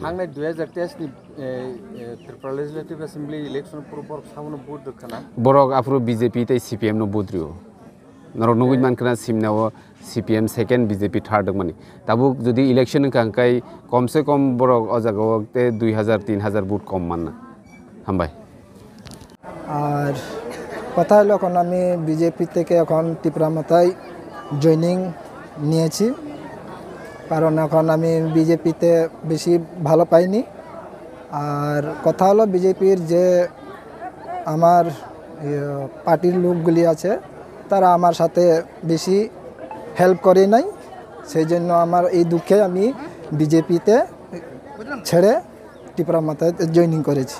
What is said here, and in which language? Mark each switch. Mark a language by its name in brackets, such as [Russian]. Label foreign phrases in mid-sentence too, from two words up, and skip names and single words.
[Kok Borok] थांनाय 2023 नि त्रिपुरा [English] legislative assembly election [Kok Borok] पुरबर सामनो बुद दखना बरक आफ्रो बीजेपी तै सीपीएम नो बुद्रियो नरक नगुइ मानखना सिमनाव सीपीएम सेकेंड बीजेपी थर्ड माने ताबुक जदि इलेक्शन कांकाय [Hindi] कम से कम [Kok Borok] बरक अजागाव ते 2000 3000 बुट कम मानना हामबाय [Bangla] আর কথা হলো এখন আমি বিজেপি থেকে এখন ত্রিপুরা মাথায় জয়েনিং নিয়েছি কারণ এখন আমি বিজেপিতে বেশি ভালো পাইনি আর কথা হলো বিজেপির যে আমার পার্টির লোকগুলি আছে তারা আমার সাথে বেশি হেল্প করে নাই সেই জন্য আমার এই দুঃখে আমি বিজেপিতে ছেড়ে ত্রিপুরা মাথায় জয়েনিং করেছি